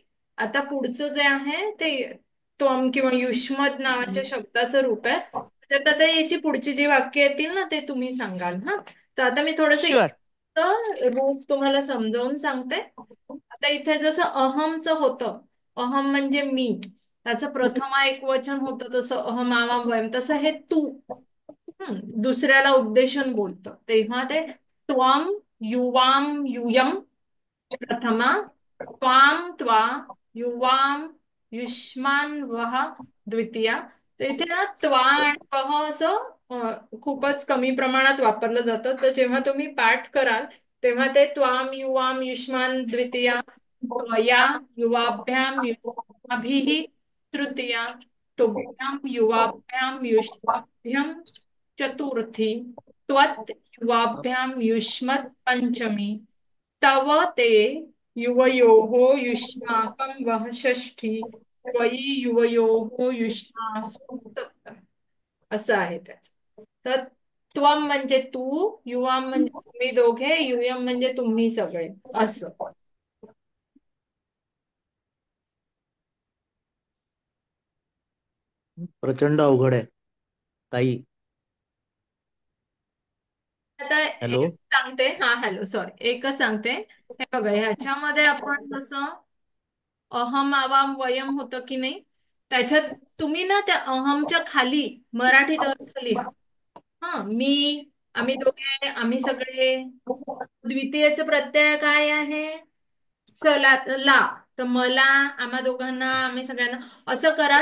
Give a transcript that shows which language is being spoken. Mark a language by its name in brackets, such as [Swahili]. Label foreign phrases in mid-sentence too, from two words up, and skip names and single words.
[Marathi] आता पुढचं जे आहे ते त्वम किंवा युष्मत नावाच्या शब्दाचं रूप आहे. तर आता याची पुढची जी वाक्य येतील ना ते तुम्ही सांगाल. हा, तर आता मी थोडस शुअर. रूप तुम्हाला समजावून सांगते. आता इथे जसं अहमचं होतं, अहम म्हणजे मी, त्याचं प्रथमा एक वचन होतं तसं [Sanskrit] अहम आवाम वयम, [Marathi] तसं हे तू दुसऱ्याला उद्देशून बोलतं तेव्हा ते [Sanskrit] त्वाम युवाम यूयम [Marathi] प्रथमा, [Sanskrit] त्वाम त्वा युवाम युष्मान वह [Marathi] द्वितीया. तर इथे ना त्वा आणि वह असं खूपच कमी प्रमाणात वापरलं जातं. तर जेव्हा तुम्ही पाठ कराल तेव्हा ते [Sanskrit] त्वाम युवाम युष्मान द्वितीया, त्वया युवाभ्याम युवाभिः तृतीया, तुभ्याम युवाभ्याम युष्माभ्याम चतुर्थी, त्वत् युवाभ्याम युष्मत् पंचमी, तव ते युवयोः युष्माकं वः षष्ठी, त्वयि युवयोः युष्मासु सप्तमी. [Marathi] असं आहे त्याचं. तर त्वम म्हणजे तू, युवाम म्हणजे तुम्ही दोघे, युयम म्हणजे तुम्ही सगळे, असं. प्रचंड अवघड आहे ताई. आता हॅलो. एक सांगते. हा [English] hello, sorry, [Marathi] एकच सांगते. हे बघा, ह्याच्यामध्ये आपण जसं [Sanskrit] अहम आवाम वयम [Marathi] होतं की नाही, त्याच्यात तुम्ही ना त्या अहमच्या खाली मराठीत अर्थ लिहा. हा, मी, आम्ही दोघे, आम्ही सगळे. द्वितीयच प्रत्यय काय आहे? सला, ला. तर मला, आम्हा दोघांना, आम्ही सगळ्यांना, असं करा.